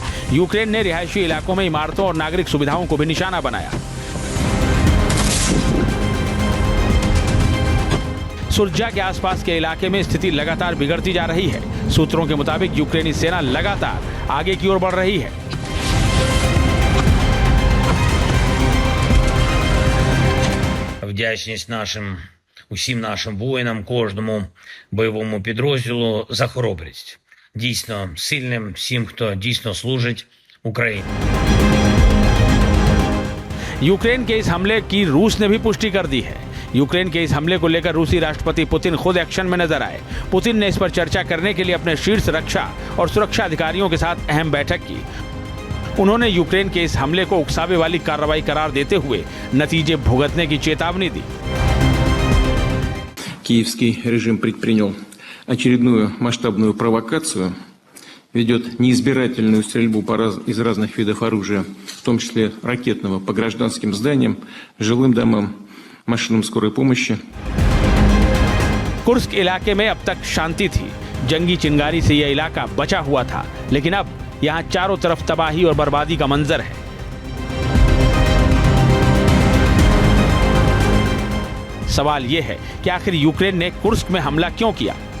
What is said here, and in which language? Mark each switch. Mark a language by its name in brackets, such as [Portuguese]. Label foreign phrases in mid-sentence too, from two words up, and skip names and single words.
[Hindi] यूक्रेन ने रिहायशी इलाकों में इमारतों और नागरिक सुविधाओं को भी निशाना बनाया। सुरजा के आसपास के इलाके में स्थिति लगातार बिगड़ती जा रही है। सूत्रों के मुताबिक यूक्रेनी सेना लगातार आगे की ओर बढ़ रही है। [Ukrainian] Вдячність усім нашим воїнам, кожному бойовому підрозділу за хоробрість. Дійсно сильним всім, хто дійсно служить Україні. [Hindi] यूक्रेन के इस हमले की रूस ने भी पुष्टि कर दी है। यूक्रेन के इस हमले को लेकर रूसी राष्ट्रपति पुतिन खुद एक्शन में नजर आए। पुतिन ने इस पर चर्चा करने के लिए अपने शीर्ष रक्षा और सुरक्षा अधिकारियों के साथ अहम बैठक की। उन्होंने यूक्रेन के इस हमले को उकसावे वाली कार्रवाई करार देते हुए नतीजे भुगतने की चेतावनी दी। [Russian] Киевский режим предпринял очередную масштабную провокацию, ведет неизбирательную стрельбу из разных видов оружия, в том числе ракетного, по гражданским зданиям, жилым домам, машинам скорой помощи. [Hindi] कुर्स्क इलाके में अब तक शांति थी। जंगी चिंगारी से यह इलाका बचा हुआ था, लेकिन अब यहाँ चारों तरफ तबाही और बर्बादी का मंजर है। सवाल यह है कि आखिर यूक्रेन ने कुर्स्क में हमला क्यों किया?